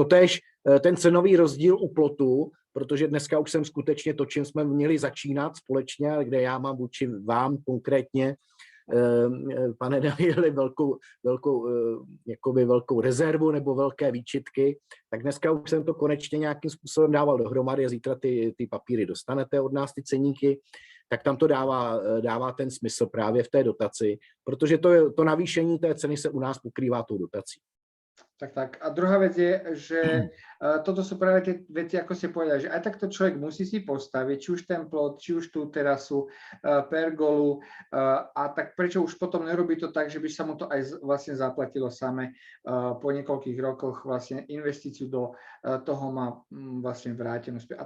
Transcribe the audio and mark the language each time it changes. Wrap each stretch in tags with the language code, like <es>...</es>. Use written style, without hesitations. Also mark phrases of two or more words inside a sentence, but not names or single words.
<cs>Totéž ten cenový rozdíl u plotu protože dneska už jsem skutečně to, čím jsme měli začínat společně, kde já mám vůči vám konkrétně, pane Danieli, velkou rezervu nebo velké výčitky, tak dneska už jsem to konečně nějakým způsobem dával dohromady a zítra ty papíry dostanete od nás, ty ceníky, tak tam to dává ten smysl právě v té dotaci, protože to navýšení té ceny se u nás pokrývá tou dotací. Tak.</cs> <sk>A druhá vec je, že toto sú práve tie veci, ako ste povedali, že aj takto človek musí si postaviť, či už ten plot, či už tú terasu, pergolu, a tak prečo už potom nerobí to tak, že by sa mu to aj vlastne zaplatilo same po niekoľkých rokoch, vlastne investíciu do toho má vlastne vrátenú späť.</sk>